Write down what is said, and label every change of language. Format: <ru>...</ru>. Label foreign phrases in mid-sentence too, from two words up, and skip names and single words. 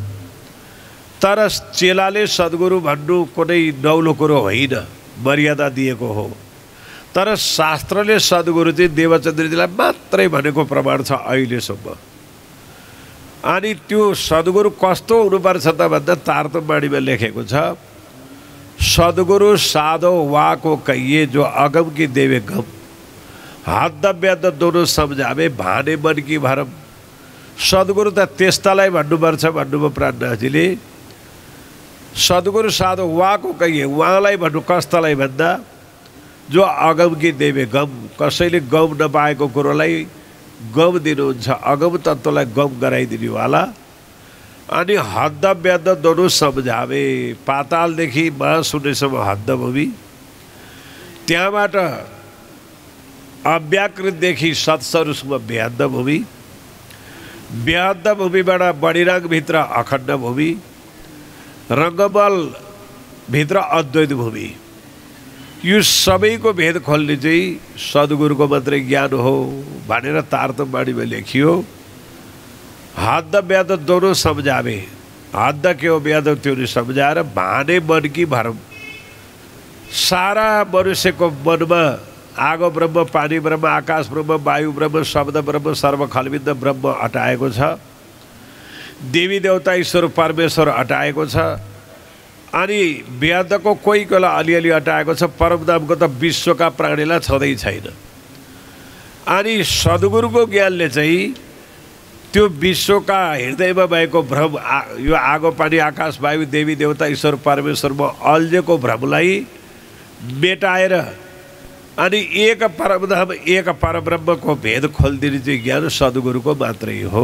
<ne>तर चेलाले सद्गुरु भन्नु कुनै नौलो कुरो होइन, मर्यादा दिएको हो। तर शास्त्रले सद्गुरु चाहिँ देवचन्द्रजीलाई मात्रै भनेको प्रमाण छ अहिलेसम्म। अनि त्यो सद्गुरु कस्तो हुनुपर्छ त भन्दा तारतमवाणीमा लेखेको छ,</ne> <hi>सद्गुरु साधो वाको कहिए जो अगम की देवे गम, हद व्याद दोनों सम्झावे भाने मन की भरम।</hi> <ne>सद्गुरु त त्यस्तालाई भन्नुपर्छ भन्नुभयो प्राणनाथजीले।</ne> <hi>सद्गुरु साधो वाको कहिए,</hi> <ne>उहाँलाई भन्नु कस्तालाई भन्दा</ne> <hi>जो अगम की देवे गम,</hi> <ne>कसैले गम नपाएको कुरोलाई गम दिनुहुन्छ, अगम तत्त्वलाई गम गराइदिनेवाला। अनि</ne> <hi>हद व्याद दोनों सम्झावे,</hi> <ne>पातालदेखि महाशून्यसम्म हद्द भूमि, त्यहाँबाट अव्याकृतदेखि सत्सरुसम्म बेहद्द भूमि, बेहद्द भूमिबाट बडिराङभित्र अखण्ड भूमि, रङ्गमलभित्र अद्वैत भूमि। यो सबैको भेद खोल्ने चाहिँ सद्गुरुको मात्रै ज्ञान हो भनेर तारतम्यवाणीमा लेखियो।</ne> <hi>हद व्याध दोनों समझावे,</hi> <ne>हद के हो व्याध त्यो नहीं समझाएर</ne> <hi>भाने मन की भरम।</hi> <ne>सारा मनुष्य को मन में आगो ब्रह्म, पानी ब्रह्म, आकाश ब्रह्म, वायु ब्रह्म, शब्द ब्रह्म, सर्व खलविद ब्रह्म अटाएको छ। देवी देवता ईश्वर परमेश्वर अटाएको छ। अनि वेदको कोही कोहीलाई अलिअलि अटाएको छ। परमधामको त विश्वका प्राणीलाई छँदै छैन। अनि सद्गुरुको ज्ञानले चाहिँ त्यो विश्वका हृदयमा भएको भ्रम, यो आगो पानी आकाश वायु देवी देवता ईश्वर परमेश्वरमा अल्झेको भ्रमलाई मेटाएर अनि एक परमधाम एक परब्रह्मको भेद खोलिदिने चाहिँ ज्ञान सद्गुरुको मात्रै हो।</ne>